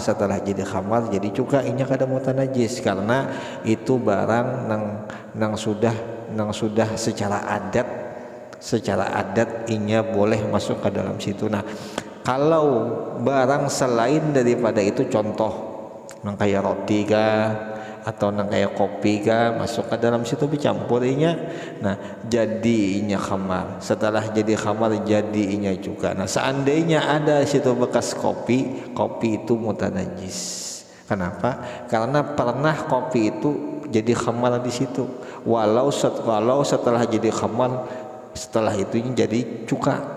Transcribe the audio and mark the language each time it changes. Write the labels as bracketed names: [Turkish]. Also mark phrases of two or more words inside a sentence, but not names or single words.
[Banjar] Setelah jadi khamar jadi cuka, inya kada mutanajis karena itu barang nang sudah secara adat inya boleh masuk ke dalam situ. Nah kalau barang selain daripada itu, contoh nang kayak roti kah atau nang kayak kopi kah, masuk ke dalam situ dicampur inya, nah jadi inya khamar. [Indonesian] Setelah jadi khamar jadi inya juga. Nah seandainya ada situ bekas kopi itu mutanajis. Kenapa? Karena pernah kopi itu jadi khamar di situ, walau setelah jadi khamar, setelah itu jadi cuka.